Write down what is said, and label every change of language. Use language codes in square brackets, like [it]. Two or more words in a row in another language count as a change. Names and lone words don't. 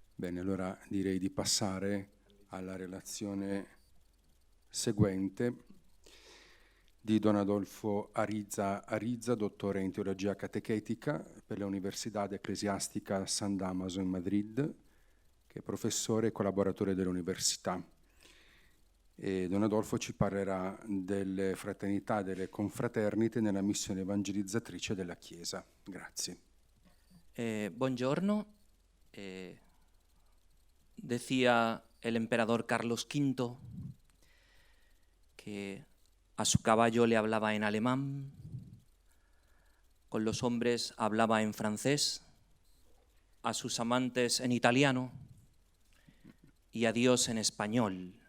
[it] Bene, allora direi di passare alla relazione seguente di Don Adolfo Arizza, dottore in teologia catechetica per l'Università Ecclesiastica San Damaso in Madrid, che è professore e collaboratore dell'università. E Don Adolfo ci parlerà delle fraternità, delle confraternite nella missione evangelizzatrice della Chiesa. Grazie. Buongiorno. [es] Decía el emperador Carlos V que a su caballo le hablaba en alemán, con los hombres hablaba en francés, a sus amantes en italiano y a Dios en español.